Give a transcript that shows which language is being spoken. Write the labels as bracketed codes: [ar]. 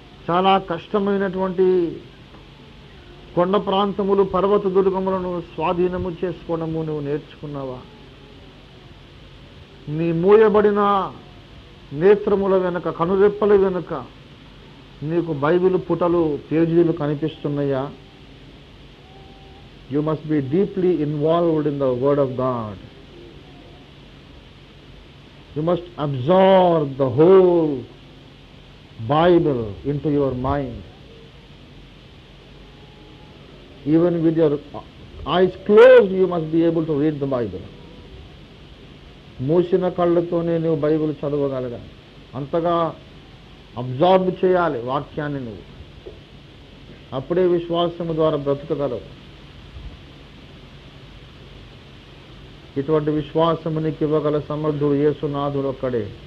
[te] చాలా కష్టమైనటువంటి కొండ ప్రాంతములు, పర్వత దుర్గములను స్వాధీనము చేసుకోవడము నువ్వు నేర్చుకున్నావా? నీ మూయబడిన నేత్రముల వెనుక, కనురెప్పల వెనుక నీకు బైబిల్ పుటలు, పేజీలు కనిపిస్తున్నాయా? [en] You must be deeply involved in the word of God. You must absorb the whole Bible into your mind. Even with your eyes closed, you must be able to read the Bible. [te] మూసిన కళ్ళతోనే నువ్వు Bible చదవగలగాలి. అంతగా absorb చేయాలి వాక్యాన్ని నువ్వు. అప్పుడే విశ్వాసము ద్వారా బ్రతకగలవు. ఇటువంటి విశ్వాసము నీకు ఇవ్వగల సమర్థుడు యేసునాథుడు ఒక్కడే.